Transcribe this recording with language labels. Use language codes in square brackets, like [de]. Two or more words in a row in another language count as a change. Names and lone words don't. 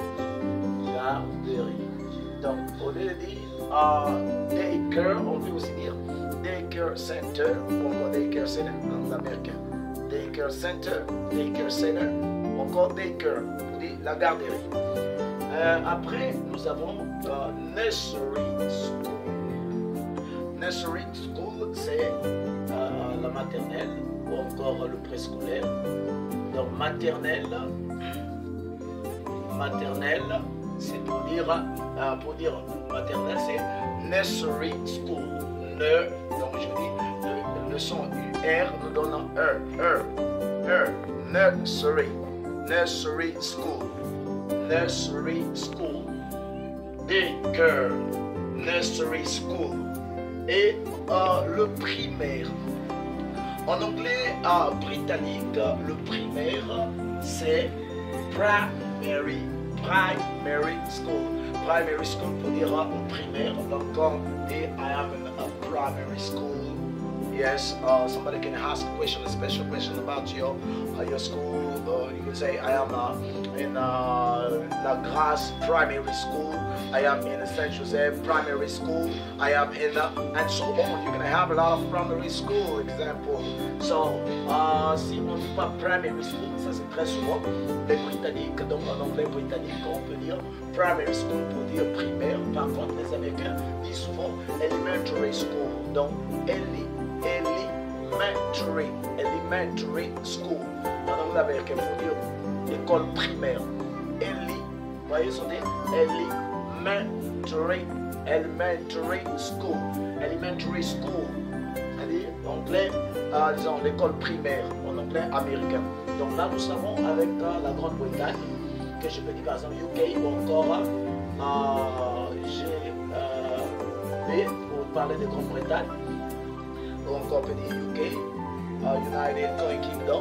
[fr] Donc au lieu de dire daycare, on peut aussi dire [en] daycare center, [fr] encore [en] daycare center [fr] en américain. [en] Daycare center, [fr] encore daycare pour dire la garderie. Après nous avons [en] nursery school. Nursery school [fr] c'est la maternelle ou encore le préscolaire. Donc maternelle c'est pour dire maternelle c'est [en] nursery school. [fr] Donc je dis le son UR nous donne [en] nursery school, daycare, nursery school. [fr] Et le primaire. En anglais britannique, le primaire c'est [en] primary school. Primary school [fr] pour dire au primaire. Donc quand on dit [en] I am in a primary school, yes, somebody can ask a special question about your school. You can say I am in La Grasse Primary School. I am in Saint Joseph Primary School. I am in and so on. You're gonna have a lot of primary school example. [fr] So si on ne dit pas [en] primary school, [fr] ça c'est très souvent les Britanniques. Donc en anglais britannique, on peut dire [en] primary school [fr] pour dire primaire. Par contre, les Américains disent souvent [en] elementary school. [fr] Donc [en] elementary school. [fr] En anglais américain, il faut dire école primaire. Vous voyez, son dit [en] elementary school. Elementary school. [fr] C'est-à-dire, anglais, disons l'école primaire, en anglais américain. Donc là, nous savons avec la Grande-Bretagne, que je peux dire par exemple UK ou encore GB pour parler de Grande-Bretagne. Ou encore on peut dire UK, United Kingdom.